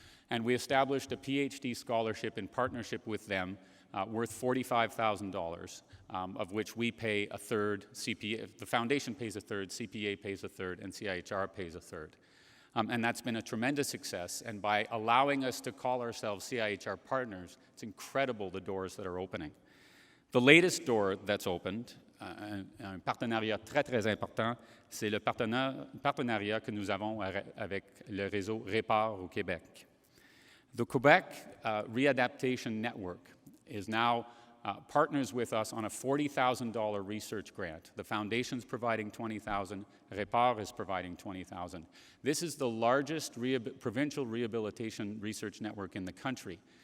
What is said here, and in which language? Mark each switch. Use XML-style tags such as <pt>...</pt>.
<en>And we established a PhD scholarship in partnership with them worth $45,000, of which we pay a third, the foundation pays a third, CPA pays a third, and CIHR pays a third. And that's been a tremendous success. And by allowing us to call ourselves CIHR partners, it's incredible the doors that are opening. The latest door that's opened,</en> <fr>un partenariat très, très important, c'est le partenariat que nous avons avec le réseau Répar au Québec.</fr> <en>The Quebec Readaptation Network is now partners with us on a $40,000 research grant. The foundation's providing $20,000, Répar is providing $20,000. This is the largest provincial rehabilitation research network in the country.</en>